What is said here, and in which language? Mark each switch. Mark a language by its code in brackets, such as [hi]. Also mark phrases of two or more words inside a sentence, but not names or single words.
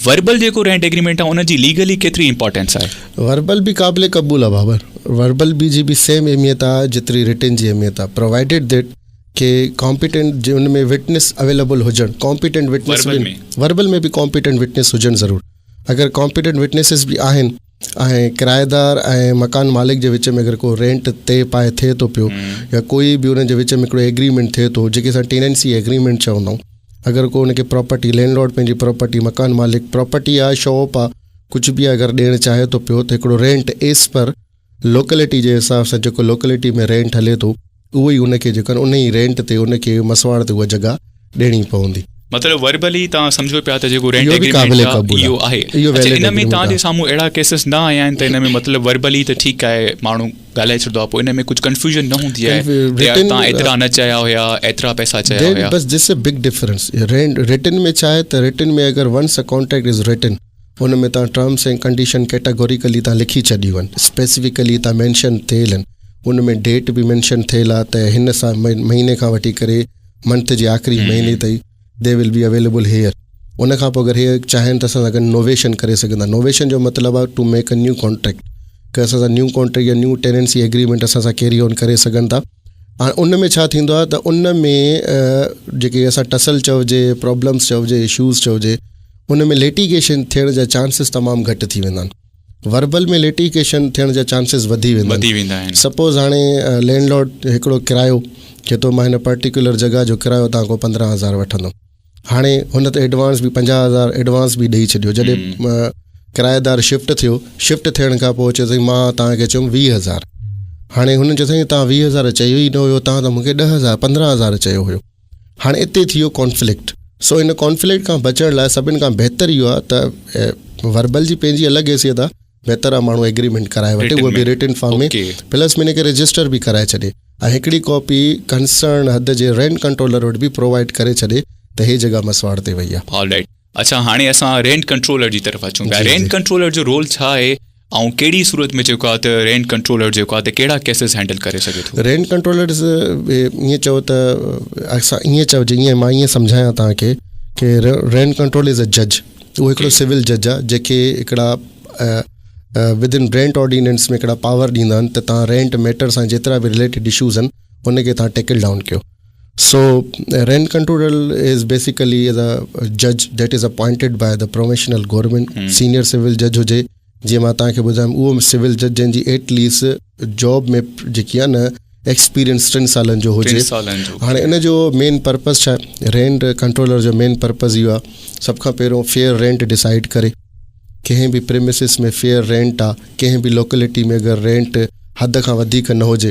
[sd] वर्बल जेको [en] rent agreement [sd] आहे उनजी लीगली केतिरी इंपॉर्टेंस आहे? वर्बल भी क़ाबिल क़बूल आहे बाबर, वर्बल भी जी भी सेम अहमियत आहे जेतिरी रिटन जी अहमियत आहे, [en] provided that [sd] के कॉम्पिटेंट जो उनमें [en] witness available [sd] हुजनि, [en] competent witness verbal [sd] में भी [en] competent witness [sd] हुजनि ज़रूर। अगर [en] competent witnesses [sd] भी आहिनि ऐं किराएदार ऐं मकान मालिक जे विच में अगर को रेंट ते पाए थिए थो पियो या कोई भी उन जे विच में हिकिड़ो एग्रीमेंट थिए थो जेके असां [en] tenancy agreement [sd] चवंदा आहियूं, अगर को उनखे [en] property landlord [sd] पंहिंजी प्रॉपर्टी, मकान मालिक प्रॉपर्टी आहे, शॉप आहे, कुछ भी अगर ॾियणु चाहे थो पियो त हिकिड़ो [en] rent as per locality [sd] जे हिसाब सां जेको लोकेलिटी में रेंट हले थो उहो ई उनखे जेको उन ई रेंट ते उनखे मसवाड़ ते उहा जॻह ॾियणी पवंदी। मतिलबु वर्बली तव्हां सम्झो पिया त जेको [en] rent agreement [sd] इहो आहे, इन में तव्हांजे साम्हूं अहिड़ा केसिस न आया आहिनि त इन में मतिलबु वर्बली त ठीकु आहे माण्हू ॻाल्हाए छॾींदो आहे, पोइ इन में कुझु कंफ्यूजन न हूंदी आहे तव्हां एतिरा न चया हुया, एतिरा पैसा चया हुया? बस [en] this a big difference. [sd] रिटन में छा आहे त रिटन में अगरि [en] once a contract is written [sd] हुन में तव्हां [en] terms and condition categorically [sd] तव्हां लिखी छॾियूं आहिनि, स्पेसिफिकली तव्हां मैंशन थियल आहिनि, उन में डेट बि मैंशन थियल आहे त हिन सां महीने खां वठी करे मंथ जे आख़िरी महीने ताईं [en] they will be available here. [sd] उन खां पोइ अगरि हे चाहिनि त असां सां गॾु नोवेशन करे सघंदा। नोवेशन जो मतिलबु आहे [en] to make a new contract, [sd] कि असां सां [en] new contract [sd] या [en] new tenancy agreement [sd] असां सां [en] carry on [sd] करे सघनि था। हाणे उन में छा थींदो आहे त उन में जेके असां टसल चइजे, प्रॉब्लम्स चइजे, इशूज़ चइजे, उन में लिटिगेशन थियण जा चांसिस तमामु घटि थी वेंदा आहिनि। वर्बल में लिटिगेशन थियण जा चांसिस वधी वेंदा आहिनि। सपोज़ हाणे लैंडलॉर्ड हिकिड़ो किरायो के तो मां हिन पर्टिकुलर जॻह जो किरायो तव्हां खां 15,000 वठंदुमि, हाणे हुन ते एडवांस बि 50,000 एडवांस बि ॾेई छॾियो। जॾहिं किराएदार शिफ्ट थियो, शिफ्ट थियण खां पोइ चयो मां तव्हांखे चयुमि 20,000, हाणे हुन चयो साईं तव्हां 20,000 चयो ई न हुयो, तव्हां त मूंखे 10,000 15,000 चयो हुयो। हाणे इते थी वियो कॉन्फ्लिक्ट। सो इन कॉन्फ्लिक्ट खां बचण लाइ सभिनि खां बहितर इहो आहे त वर्बल जी पंहिंजी अलॻि हैसियत आहे, बहितर आहे माण्हू एग्रीमेंट कराए वठे, उहो बि [en] written form [sd] में, प्लस में हिनखे रजिस्टर बि कराए छॾे ऐं हिकिड़ी कॉपी कंसर्न हद जे [en] rent controller [sd] वटि बि प्रोवाइड करे छॾे त हे जॻह मसवाड़ ते वई आहे। ऑलराइट, अच्छा हाणे असां [en] rent controller [sd] जी तरफ़ अचूं पिया। [en] rent controller [sd] जो रोल छा आहे ऐं कहिड़ी सूरत में जेको आहे त [en] rent controller [sd] जेको आहे त कहिड़ा [en] cases handle [sd] करे सघे थो? [en] rent controller [sd] ईअं चओ त असां ईअं चइजे, ईअं मां ईअं सम्झायां तव्हांखे कि [en] rent control is a judge, [sd] उहो हिकिड़ो [en] civil judge [sd] आहे जेके हिकिड़ा [en] within rent ordinance [sd] में हिकिड़ा पावर ॾींदा आहिनि त तव्हां [en] rent matter [sd] सां जेतिरा बि [en] related issues [sd] आहिनि उनखे तव्हां [en] tackle down [sd] कयो। सो [en] rent controller is basically as a judge that is appointed by the professional government, senior civil judge [sd] हुजे, जीअं मां तव्हांखे ॿुधायमि उहो [en] civil judge [sd] जंहिंजी [en] at least job [sd] में जेकी आहे न एक्सपीरियंस 3 सालनि जो हुजे। हाणे इन जो [en] main purpose [sd] छा आहे? रेंट कंट्रोलर जो [en] main purpose [sd] इहो आहे, सभ खां पहिरियों [en] fair rent decide [sd] करे, कंहिं बि प्रेमिसिस में [en] fair rent [sd] आहे, कंहिं बि लोकेलिटी में अगरि रेंट हद खां वधीक न हुजे।